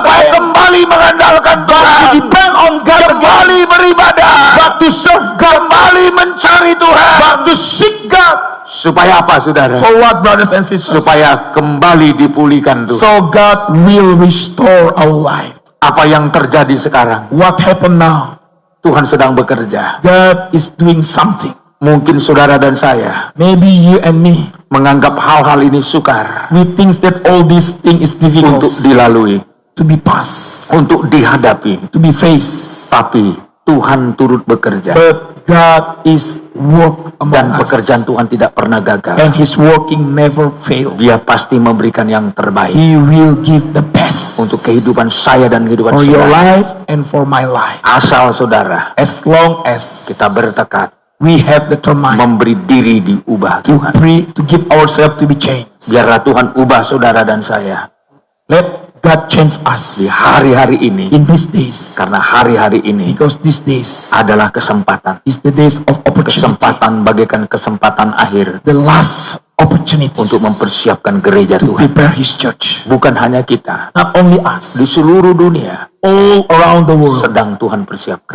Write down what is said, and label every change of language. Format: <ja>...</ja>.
<id>supaya kembali mengandalkan</id> <en>to</en> <id>Tuhan,</id> <en>depend on God again,</en> <id>kembali beribadah,</id> <en>back to serve God,</en> <id>kembali mencari Tuhan.</id> <en>back to seek God.</en> <id>Supaya apa, saudara?</id> <en>For what, brothers and sisters?</en> <id>Supaya kembali dipulihkan Tuhan.</id> <en>So God will restore our life.</en> <id>Apa yang terjadi sekarang?</id> <en>What happened now?</en> <id>Tuhan sedang bekerja.</id> <en>God is doing something.</en> <id>Mungkin saudara dan saya</id> <en>Maybe you and me,</en> <id>menganggap hal-hal ini sukar</id> <en>we think that all these things is difficult</en> <id>untuk dilalui,</id> <en>to be passed,</en> <id>untuk dihadapi.</id> <en>to be faced.</en> <id>Tapi Tuhan turut bekerja.</id> <en>But God is work</en> <id>Dan</id> <en>among</en> <id>pekerjaan</id> <en>us,</en> <id>Tuhan tidak pernah gagal.</id> <en>and His working never fail.</en> <id>Dia pasti memberikan yang terbaik</id> <en>He will give the best</en> <id>untuk kehidupan saya dan kehidupan</id> <en>for your</en> <id>saudara.</id> <en>life and for my life.</en> <id>Asal saudara</id> <en>As long as</en> <id>kita bertekad</id> <en>we have determined</en> <id>memberi diri diubah</id> <en>to</en> <id>Tuhan.</id> <en>pray, to give ourselves to be changed.</en> <id>Biarlah Tuhan ubah saudara dan saya</id> <en>Let God change us</en> <id>di hari-hari ini,</id> <en>in these days,</en> <id>karena hari-hari ini</id> <en>because these days</en> <id>adalah kesempatan.</id> <en>is the days of opportunity,</en> <id>Kesempatan bagaikan kesempatan akhir</id> <en>the last opportunities</en> <id>untuk mempersiapkan gereja</id> <en>to</en> <id>Tuhan.</id> <en>prepare His church.</en> <id>Bukan hanya kita,</id> <en>Not only us,</en> <id>di seluruh dunia</id> <en>all around the world,</en> <id>sedang Tuhan persiapkan.</id>